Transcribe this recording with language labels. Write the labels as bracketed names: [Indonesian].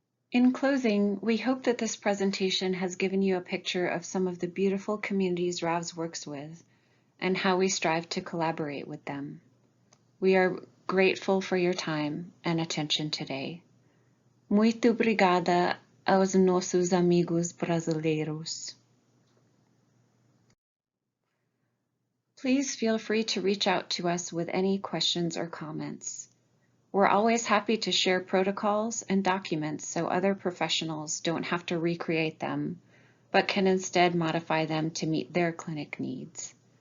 [English] In closing, we hope that this presentation has given you a picture of some of the beautiful communities Ravs works with and how we strive to collaborate with them. We are grateful for your time and attention today. [Portuguese] Muito obrigada aos nossos amigos brasileiros. [English] Please feel free to reach out to us with any questions or comments. We're always happy to share protocols and documents so other professionals don't have to recreate them, but can instead modify them to meet their clinic needs.